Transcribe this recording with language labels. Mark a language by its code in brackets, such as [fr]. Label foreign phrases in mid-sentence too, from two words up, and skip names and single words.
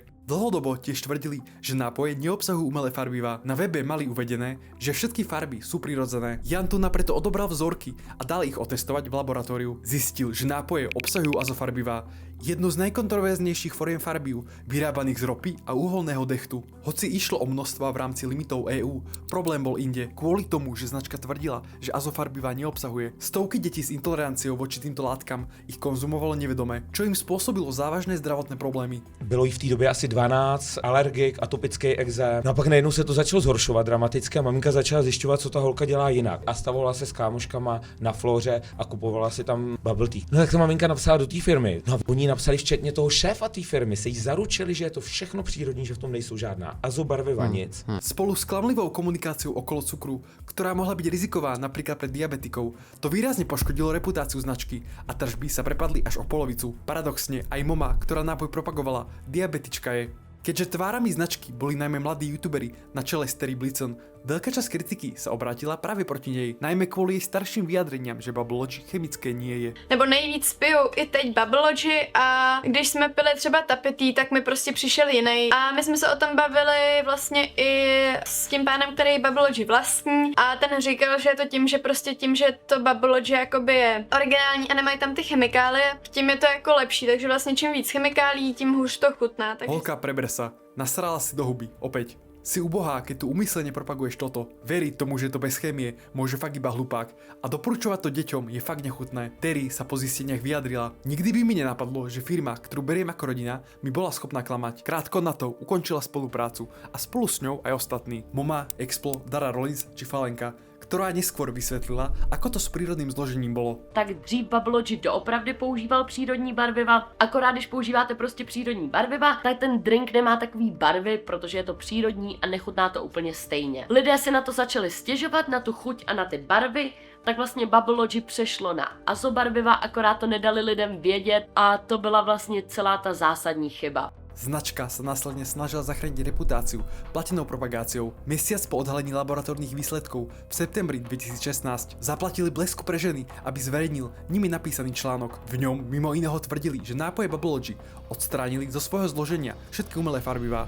[sk] Dlhodobo tiež tvrdili, že nápoje neobsahujú umelé farbivá. Na webe mali uvedené, že všetky farby sú prirodzené. Jan Tuna preto odobral vzorky a dal ich otestovať v laboratóriu. Zistil, že nápoje obsahujú azofarbivá, jednu z najkontroverznejších foriem farbiv, vyrábaných z ropy a uholného dechtu. Hoci išlo o množstva v rámci limitov EÚ, problém bol inde, kvôli tomu, že značka tvrdila, že azofarbivá neobsahuje. Stovky detí s intoleranciou voči týmto látkam ich konzumovalo nevedome, čo im spôsobilo závažné zdravotné problémy. [cs] Bylo jí v té době asi 12, alergik, atopický exém. No a pak najednou se to začalo zhoršovat dramaticky a maminka začala zjišťovat, co ta holka dělá jinak. A stavovala se s kámoškama na Floře a kupovala si tam [en] bubble tea. [cs] No tak ta maminka napsala do té firmy. No a oni napsali včetně toho šéfa té firmy, se jí zaručili, že je to všechno přírodní, že v tom nejsou žádná azobarviva nic. [sk] Spolu s klamlivou komunikáciou okolo cukru, ktorá mohla byť riziková napríklad pre diabetikov, to výrazne poškodilo reputáciu značky a tržby sa prepadli až o polovicu. Paradoxne aj mama, ktorá nápoj propagovala, diabetička je. Keďže tvárami značky boli najmä mladí youtuberi na čele s Terry Blitzen, veľká časť kritiky sa obrátila práve proti nej, najmä kvôli jej starším vyjadreniam, že Babology chemické nie je. [cs] Nebo nejvíc piju i teď Babology a když jsme pili třeba tapetý, tak mi prostě přišel jiný. A my jsme se o tom bavili vlastně i s tím pánem, který Babology vlastní a ten říkal, že je to tím, že to Babology jakoby je originální a nemají tam ty chemikálie, tím je to jako lepší, takže vlastně čím víc chemikálí, tím hůř to chutná. Takže... [sk] Holka preber sa, nasrala si do huby, opäť. Si ubohá, keď tu umyslene propaguješ toto. Veriť tomu, že to bez chémie, môže fakt iba hlupák. A doporučovať to deťom je fakt nechutné. Terry sa po zisteniach vyjadrila. Nikdy by mi nenapadlo, že firma, ktorú beriem ako rodina, mi bola schopná klamať. Krátko na to ukončila spoluprácu a spolu s ňou aj ostatní. Moma, Explo, Dara Rollins či Falenka, ktorá neskôr vysvetlila, ako to s prírodným zložením bolo. [cs] Tak dřív Babology doopravdy používal přírodní barviva, akorát když používáte prostě přírodní barviva, tak ten drink nemá takový barvy, protože je to přírodní a nechutná to úplně stejně. Lidé si na to začali stěžovat, na tu chuť a na ty barvy, tak vlastně Babology přešlo na azobarviva, akorát to nedali lidem vědět a to byla vlastně celá ta zásadní chyba. [sk] Značka sa následne snažila zachrániť reputáciu platenou propagáciou. Mesiac po odhalení laboratórnych výsledkov v septembri 2016 zaplatili Blesku pre ženy, aby zverejnil nimi napísaný článok. V ňom mimo iného tvrdili, že nápoje Babology odstránili zo svojho zloženia všetky umelé farbivá.